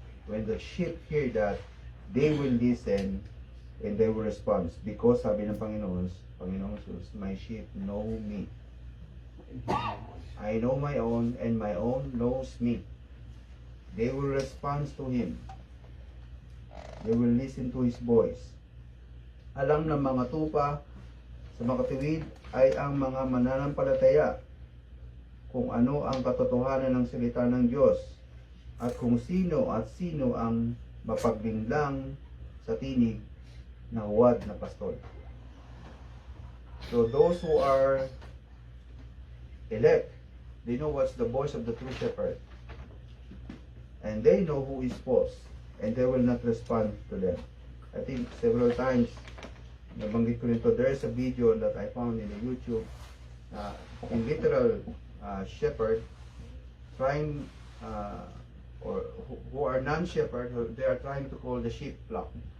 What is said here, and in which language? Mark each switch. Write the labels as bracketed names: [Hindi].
[English] When the sheep hear that, they will listen and they will respond. Because [Filipino] sabi ng Panginoon Jesus, [English] my sheep know me. I know my own, and my own knows me. They will respond to Him. They will listen to His voice. [Filipino] Alam ng mga tupa sa makatuwid ay ang mga mananampalataya kung ano ang katotohanan ng salita ng Diyos at kung sino ang mapagbinglang sa tinig na huwad na pastol. [English] So those who are elect, they know what's the voice of the true shepherd. And they know who is false. And they will not respond to them. I think several times, [Filipino] nabanggit ko nito, [English] there is a video that I found in the YouTube, in literal shepherd, trying, or who are non-shepherd, they are trying to call the sheep flock.